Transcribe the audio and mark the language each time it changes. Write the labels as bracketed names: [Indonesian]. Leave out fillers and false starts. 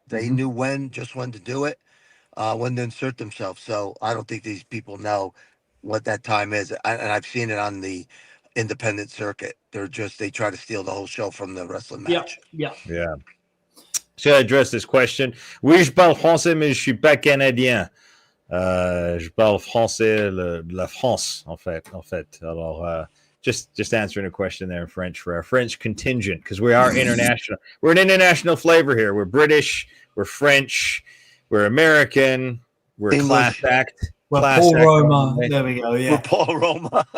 [English] They knew when to do it, when to insert themselves. So I don't think these people know what that time is. And I've seen it on the independent circuit. They try to steal the whole show from the wrestling match. Yeah. So I address this question. [French] Oui, je parle français, mais je suis pas canadien. Je parle français de la France, en fait. [English] Alors, just answering a question there in French for our French contingent, because we are international. We're an international flavor here. We're British, we're French, we're American, we're English. class act. We're Paul Roma. There we go. Yeah, we're Paul Roma.